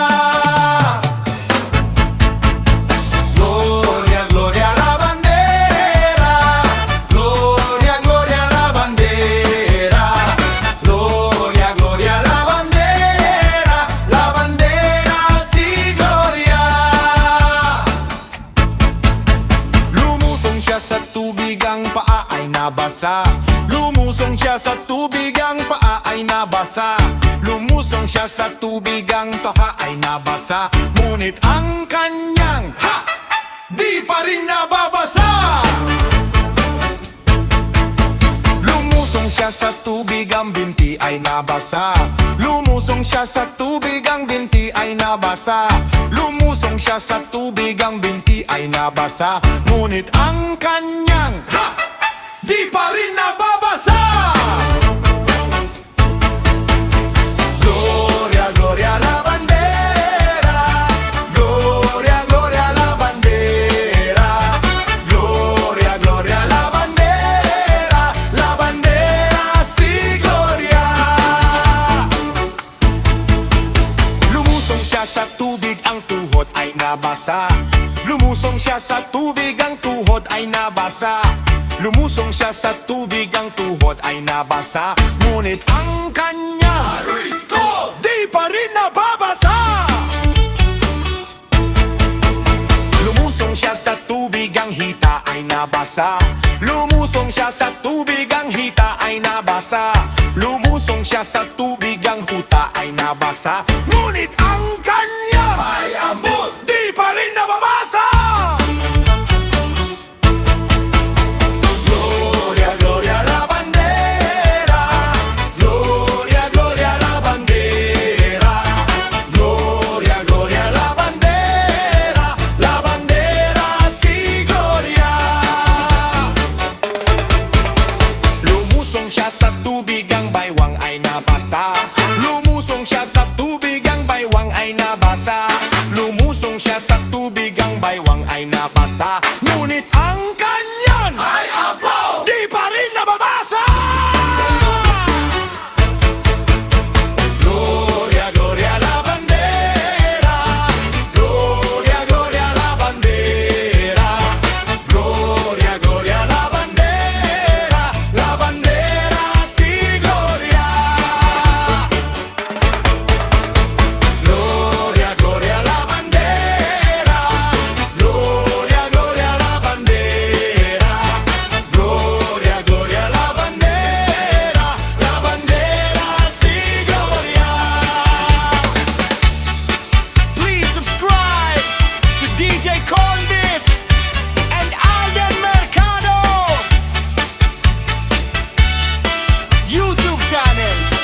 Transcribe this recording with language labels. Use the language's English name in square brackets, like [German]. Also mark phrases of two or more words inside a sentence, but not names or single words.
[Spanish] Gloria, gloria la bandera. Gloria, gloria la bandera. Gloria, gloria la bandera. La bandera sí, gloria. [Filipino] Lumusong siya sa tubig, ang paa ay nabasa. Lumusong siya sa tubig, ang paa ay nabasa. Lumusong siya sa tubig, ang toka ay nabasa. Ngunit ang kanyang di pa rin nababasa. Lumusong siya sa tubig, ang binti ay nabasa. Lumusong siya sa tubig, ang binti ay nabasa. Lumusong siya sa tubig, ang binti ay nabasa. Ngunit ang kanyang di pa rin nababasa. [Spanish] Gloria, gloria la bandera. Gloria, gloria la bandera. Gloria, gloria la bandera. La bandera sí, gloria. [Filipino] Lumusong siya sa tubig, ang tuhod ay nabasa. Lumusong siya sa tubig, ang tuhod ay nabasa, ngunit ang kanya di pa rin nababasa. Lumusong siya sa tubig, ang hita ay nabasa. Lumusong siya sa tubig, ang hita ay nabasa. Lumusong siya sa tubig, ang huta ay nabasa, ngunit ang kanya ay ambot, di pa rin nababasa. [Spanish] Gloria, gloria la bandera. Gloria, gloria la bandera. Gloria, gloria la bandera. La bandera si gloria. [Filipino] Lumusong siya sa tubig, ang baywang ay nabasa. Lumusong siya sa tubig, ang baywang ay nabasa. Lumusong siya sa tubig, ang baywang ay nabasa, ngunit ang kanyan ay abo, di pa rin nababasa. [Spanish] Gloria, gloria la bandera. Gloria, gloria la bandera. Gloria, gloria la bandera. La bandera si gloria. Gloria, gloria la bandera. Gloria, gloria la bandera. Gloria, gloria la bandera. La bandera si gloria. [English] Please subscribe to DJ Cornbiff and Alden Mercado YouTube channel.